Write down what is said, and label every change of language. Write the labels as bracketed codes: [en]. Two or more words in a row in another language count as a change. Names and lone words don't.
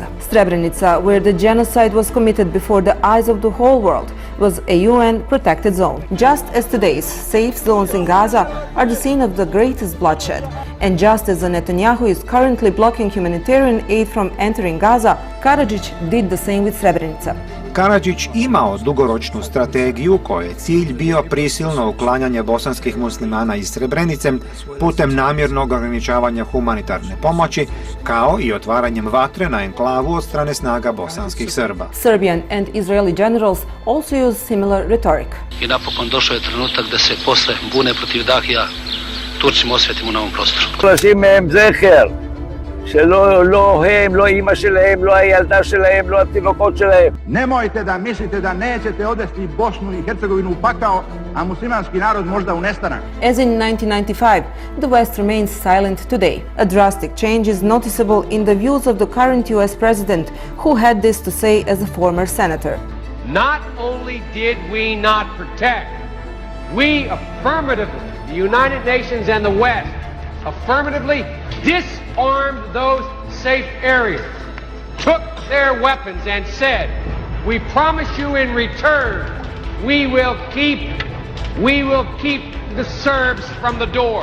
[en] Srebrenica, where the genocide was committed before the eyes of the whole world, was a UN protected zone. Just as today's safe zones in Gaza are the scene of the greatest bloodshed, and just as Netanyahu is currently blocking humanitarian aid from entering Gaza, Karadžić did the same with Srebrenica. [bs] Karadžić imao dugoročnu strategiju koje je cilj bio prisilno uklanjanje bosanskih muslimana iz Srebrenice putem namjernog ograničavanja humanitarne pomoći, kao i otvaranjem vatre na enklavu od strane snaga bosanskih Srba. [en] Serbian and Israeli generals also use similar rhetoric. [sr] I napokon došao je trenutak da se posle bune protiv Dahija Turcima osvetimo na ovom prostoru. [he] שלא הם, לא אמא שלהם, לא הילדה שלהם, לא התינוקות שלהם. [sr] Nemojte da mislite da nećete odvesti Bosnu i Hercegovinu u pakao, a muslimanski narod možda u nestanak. [en] As in 1995, the West remains silent today. A drastic change is noticeable in the views of the current US president, who had this to say as a former senator. Not only did we not protect, we affirmatively, the United Nations and the West, affirmatively disarmed those safe areas, took their weapons and said, we promise you in return, we will keep the Serbs from the door.